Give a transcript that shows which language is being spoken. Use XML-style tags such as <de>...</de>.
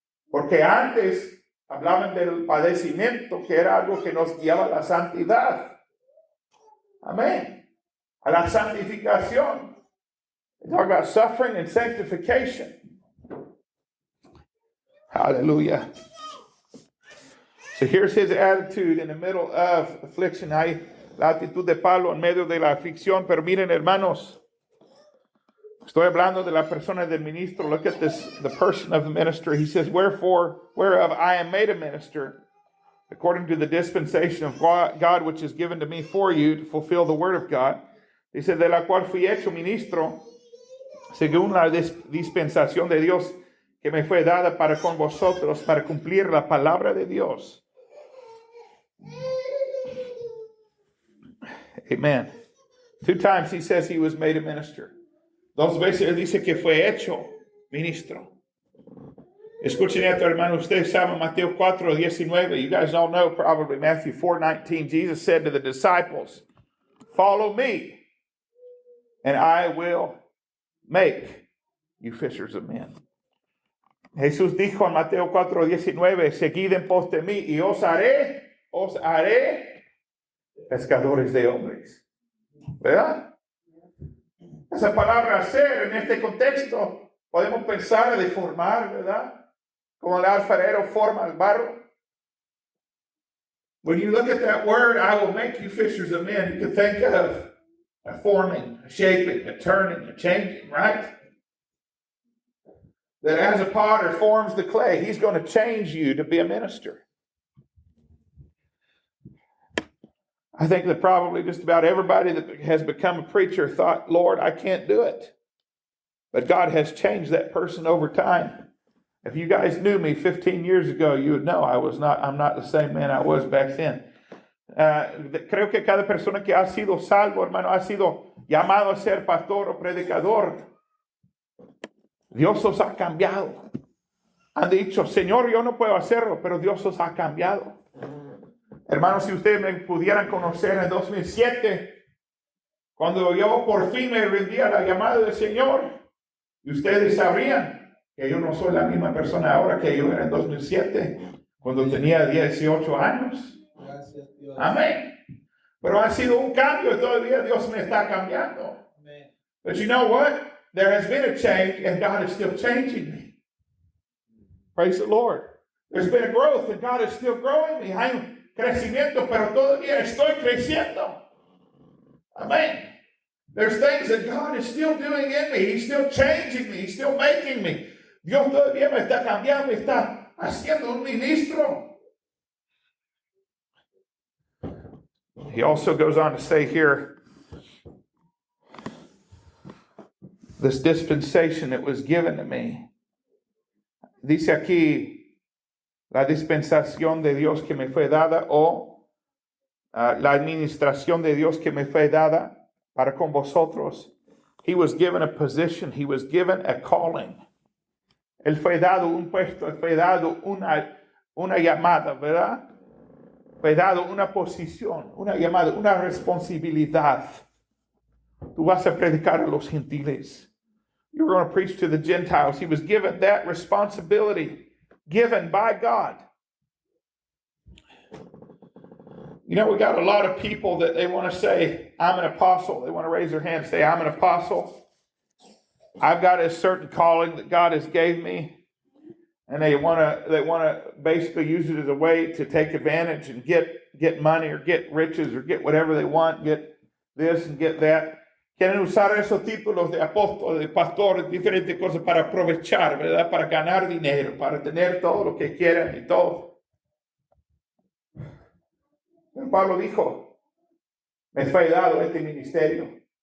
<es>Porque antes hablaban del padecimiento, que era algo que nos guiaba a la santidad. Amén. A la santificación.</es> <en>They talk about suffering and sanctification. Hallelujah. So here's his attitude in the middle of affliction.</en> <es>Hay la actitud de Pablo en medio de la aflicción. Pero miren, hermanos, estoy hablando de la persona del ministro.</es> <en>Look at this, the person of the minister. He says, whereof I am made a minister, according to the dispensation of God, which is given to me for you to fulfill the word of God.</en> <es>Dice, de la cual fui hecho ministro, según la dispensación de Dios que me fue dada para con vosotros, para cumplir la palabra de Dios.</es> <en>Amen. 2 times he says he was made a minister.</en> <es>2 veces él dice que fue hecho ministro. Escuchen esto, hermano. Ustedes saben Mateo 4:19.</es> <en>You guys all know probably Matthew 4:19. Jesus said to the disciples, "Follow me, and I will make you fishers of men."</en> <es>Jesús dijo en Mateo 4:19, "Seguid en pos de mí y os haré pescadores de hombres." ¿Verdad? Esa palabra hacer en este contexto podemos pensar de formar, ¿verdad? Como el alfarero forma el barro.</es> <en>When you look at that word, "I will make you fishers of men," you can think of a forming, a shaping, a turning, a changing, right? That as a potter forms the clay, he's going to change you to be a minister. I think that probably just about everybody that has become a preacher thought, "Lord, I can't do it." But God has changed that person over time. If you guys knew me 15 years ago, you would know I'm not the same man I was back then.</en> <es>Creo que cada persona que ha sido salvo, hermano, ha sido llamado a ser pastor o predicador. Dios os ha cambiado. Han dicho, "Señor, yo no puedo hacerlo", pero Dios os ha cambiado. Hermanos, si ustedes me pudieran conocer en 2007, cuando yo por fin me rendí a la llamada del Señor, y ustedes sabrían que yo no soy la misma persona ahora que yo era en 2007, cuando tenía 18 años. Gracias, Dios. Amén. Pero ha sido un cambio y todavía Dios me está cambiando. Amén.</es> <en>But you know what? There has been a change and God is still changing me. Praise the Lord. There's been a growth and God is still growing me.</en> <es>Hay un crecimiento, pero todavía estoy creciendo. Amén.</es> <en>There's things that God is still doing in me. He's still changing me. He's still making me.</en> <es>Dios todavía me está cambiando, me está haciendo un ministro.</es> <en>He also goes on to say here, this dispensation that was given to me.</en> <es>Dice aquí, la dispensación de Dios que me fue dada, o la administración de Dios que me fue dada para con vosotros.</es> <en>He was given a position. He was given a calling.</en> <es>Él fue dado un puesto. Él fue dado una llamada, ¿verdad? Fue dado una posición, una llamada, una responsabilidad. Tú vas a predicar a los gentiles.</es> <en>You're going to preach to the Gentiles. He was given that responsibility, given by God. You know, we got a lot of people that they want to say, "I'm an apostle." They want to raise their hand and say, "I'm an apostle. I've got a certain calling that God has gave me." And they want to basically use it as a way to take advantage and get money or get riches or get whatever they want, get this and get that.</en> <es>Quieren usar esos títulos de apóstol, de pastor, diferentes cosas para aprovechar, ¿verdad? Para ganar dinero, para tener todo lo que quieran y todo. Pero Pablo dijo, me fue dado este ministerio.</es>